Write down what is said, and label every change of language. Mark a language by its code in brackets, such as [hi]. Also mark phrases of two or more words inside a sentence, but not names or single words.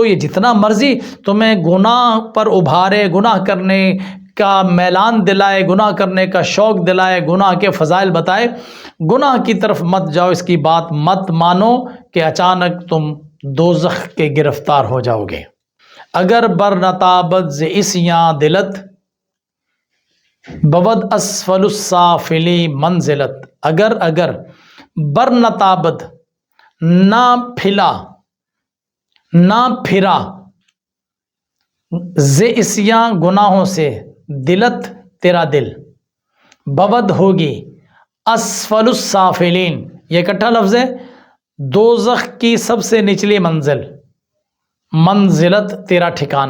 [ur] یہ جتنا مرضی تمہیں گناہ پر ابھارے، گناہ کرنے کا میلان دلائے، گناہ کرنے کا شوق دلائے، گناہ کے فضائل بتائے، گناہ کی طرف مت جاؤ، اس کی بات مت مانو کہ اچانک تم دوزخ کے گرفتار ہو جاؤ گے. [fa] اگر بر نتابت ز اسیاں دلت بود [ar] اسفل السافلی [fa] منزلت. اگر بر نتابت [ur] نہ پھرا [fa] ز اسیاں [ur] گناہوں سے، دلت تیرا دل، بود ہوگی [ar] اسفل السافلین، [ur] یہ اکٹھا لفظ ہے، دوزخ کی سب سے نچلی منزل، منزلت تیرا ٹھکانہ.